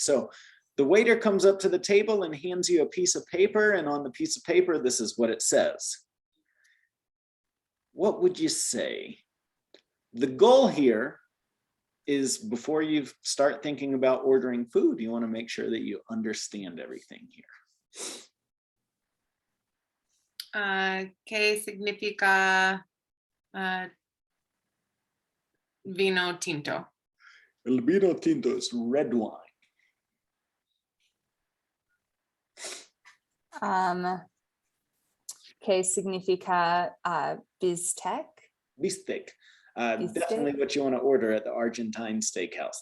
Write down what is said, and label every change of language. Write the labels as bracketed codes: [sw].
[en] So the waiter comes up to the table and hands you a piece of paper, and on the piece of paper, this is what it says. What would you say? The goal here is, before you start thinking about ordering food, you want to make sure that you understand everything here. [es] ¿Qué significa vino tinto? [en] El vino tinto is red wine. [es] ¿Qué significa bistec? Bistec. Bistec. [en] Definitely what you want to order at the Argentine steakhouse.